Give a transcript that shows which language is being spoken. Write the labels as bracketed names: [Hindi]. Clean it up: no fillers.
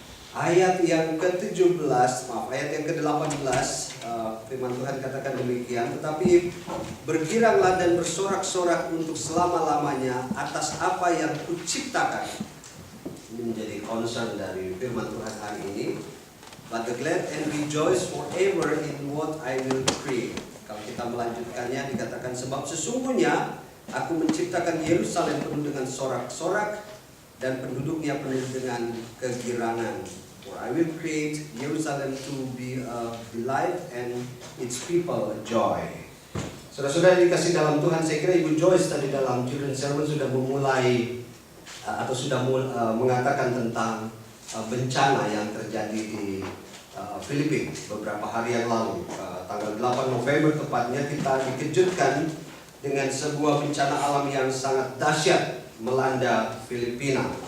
[Indonesian] Ayat yang ke-17, ayat yang ke-18, firman Tuhan katakan demikian, tetapi bergiranglah dan bersorak-sorak untuk selama-lamanya atas apa yang kuciptakan. Ini menjadi concern dari firman Tuhan hari ini. [English] But the glad and rejoice forever in what I will create. [Indonesian] Kalau kita melanjutkannya dikatakan, sebab sesungguhnya aku menciptakan Yerusalem penuh dengan sorak-sorak dan penduduknya penuh dengan kegirangan. [English] For I will create Jerusalem to be a delight and its people a joy. [Indonesian] Saudara-saudara dikasih dalam Tuhan, saya kira Ibu Joyce tadi dalam children's sermon sudah memulai atau sudah mengatakan tentang bencana yang terjadi di Filipina beberapa hari yang lalu. Tanggal 8 November tepatnya kita dikejutkan dengan sebuah bencana alam yang sangat dahsyat melanda Filipina.